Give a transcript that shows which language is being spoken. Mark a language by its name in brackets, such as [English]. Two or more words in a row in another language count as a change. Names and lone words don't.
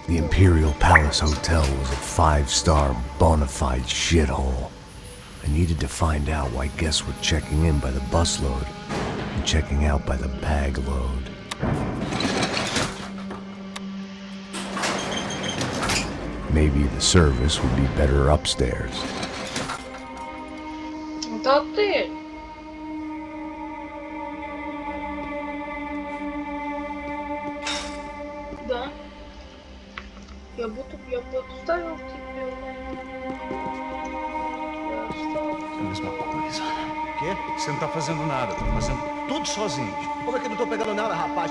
[English] The Imperial Palace Hotel was a 5-star bona fide shithole. I needed to find out why guests were checking in by the busload and checking out by the bag load. Maybe the service would be better upstairs. [Russian] Это отель. Да. Я подставил тебе. [Portuguese] É a mesma coisa. O quê? Você não tá fazendo nada, tá fazendo tudo sozinho. Como é que eu não tô pegando nada, rapaz?